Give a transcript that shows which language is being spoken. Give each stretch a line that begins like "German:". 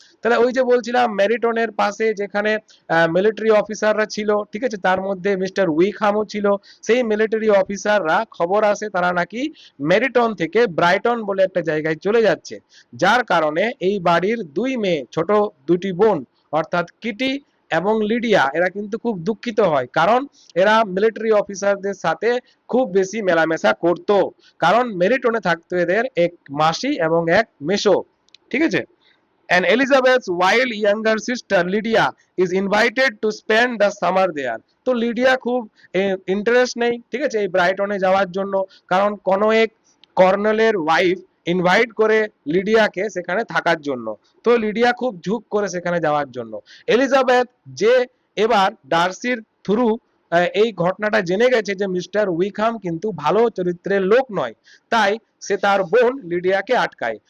Bangla: তাহলে ওই যে বলছিলাম মেরিটনের পাশে যেখানে মিলিটারি অফিসাররা ছিল, ঠিক আছে, তার মধ্যে মিস্টার উইকহামও ছিল, সেই মিলিটারি অফিসাররা খবর আসে তারা নাকি মেরিটন থেকে ব্রাইটন বলে একটা জায়গায় চলে যাচ্ছে, যার কারণে এই বাড়ির দুই মেয়ে, ছোট দুটি বোন অর্থাৎ কিটি এবং লিডিয়া, এরা কিন্তু খুব দুঃখিত হয়, কারণ এরা মিলিটারি অফিসারদের সাথে খুব বেশি মেলামেশা করত, কারণ মেরিটনে থাকতো এদের এক মাসি এবং এক মেসো। ঠিক আছে,
English: and Elizabeth's while younger sister Lydia is invited to spend the summer there.
Bangla: তো লিডিয়া খুব ইন্টারেস্ট নেই, ঠিক আছে, এই ব্রাইটনে যাওয়ার জন্য, কারণ কোনো এক কর্নেলের ওয়াইফ ইনভাইট করে লিডিয়াকে সেখানে থাকার জন্য, তো লিডিয়া খুব ঝুঁক করে সেখানে যাওয়ার জন্য। এলিজাবেথ যে এবার ডার্সির থ্রু এই ঘটনাটা জেনে গেছে যে মিস্টার উইকহাম কিন্তু ভালো চরিত্রের লোক নয়, তাই সে তার বোন লিডিয়াকে আটকায়।